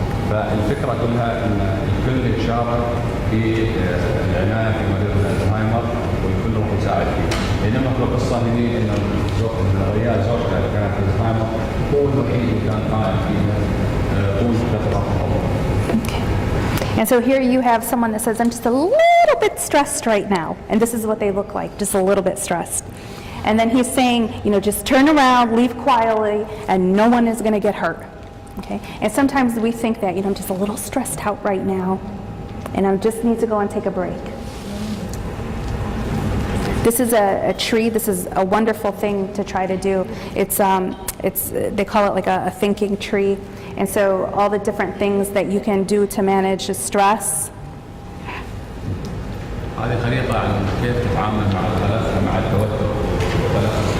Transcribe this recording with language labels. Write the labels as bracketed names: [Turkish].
[Arabic] فالفكرة كلها أن الكل يشارك في العناية في مريض الزهايمر والكل راح يساعد فيه. بينما في القصة هنا أن الرجال زوجته اللي كانت في الزهايمر هو الوحيد اللي كان قائم فيها طول فترة التطور. [English] And so here you have someone that says, I'm just a little bit stressed right now. And this is what they look like, just a little bit stressed. And then he's saying, just turn around, leave quietly, and no one is going to get hurt. Okay? And sometimes we think that, I'm just a little stressed out right now, and I just need to go and take a break. This is a tree. This is a wonderful thing to try to do. It's they call it like a thinking tree. And so all the different things that you can do to manage the stress. [Arabic] هذه خريطة عن كيف تتعامل مع القلق مع التوتر والقلق.